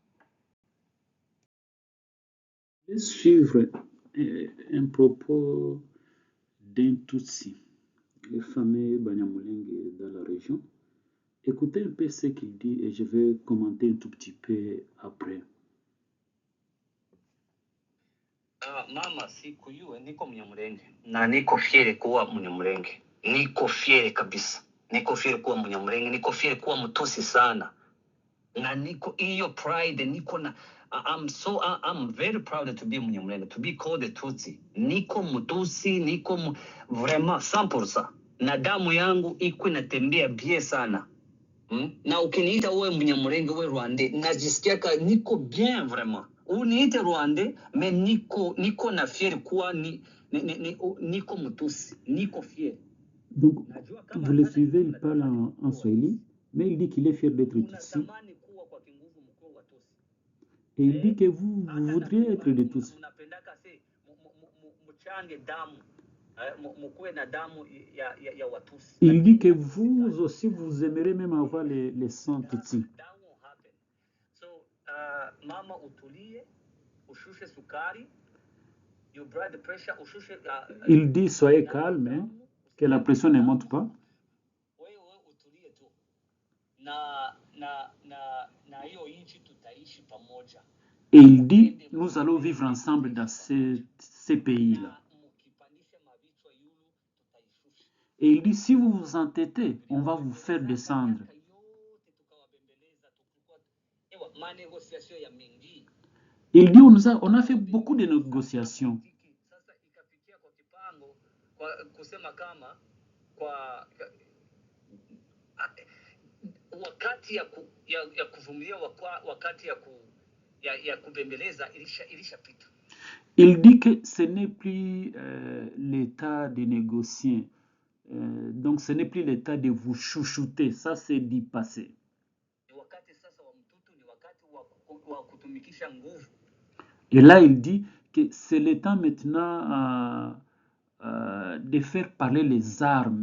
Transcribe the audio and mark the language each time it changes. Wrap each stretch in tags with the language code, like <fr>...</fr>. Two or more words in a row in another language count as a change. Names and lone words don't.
<fr>Je vais suivre un propos d'un Tutsi, le fameux Banyamulenge dans la région. Écoutez un peu ce qu'il dit et je vais commenter un tout petit peu après.</fr> <sw>Mama, sikujua niko Mnyamulenge na niko fiere kuwa Mnyamulenge. Niko fiere kabisa. Niko fiere kuwa Mnyamulenge, niko fiere kuwa Mtusi sana. Na niko hiyo pride, niko na</sw> <en>I'm very proud to be Mnyamulenge, to be called a Tutsi.</en> <sw>Niko Mtusi, vraiment 100%. Na damu yangu iko inatembea bie sana. Na ukiniita uwe Mnyamulenge uwe Rwande, najisikia niko</sw> <fr>bien vraiment.</fr> <sw>Uniite Rwande, mais niko na fier kuwa niko Mtusi, niko fier.</sw> <fr>Donc, vous le suivez, il parle en Swahili, mais il dit qu'il est fier d'être Tutsi. Et il dit que vous voudriez être des Tutsi. Il dit que vous aussi, vous aimeriez même avoir les sangs Tutsi. Il dit soyez calme, hein, que la pression ne monte pas.</fr> <sw>Na hiyo nchi tutaishi pamoja.</sw> <fr>Et il dit, nous allons vivre ensemble dans ces pays-là. Et il dit, si vous vous entêtez, on va vous faire descendre. Il dit, on a fait beaucoup de négociations.</fr> <sw>Wakati ya kuvumilia wakati ya kubembeleza ilishapita.</sw> <fr>Il dit que ce n'est plus l'état de négocier. Donc ce n'est plus l'état de vous chouchouter. Ça, c'est du passé. Et là, il dit que c'est le temps maintenant de faire parler les armes.</fr>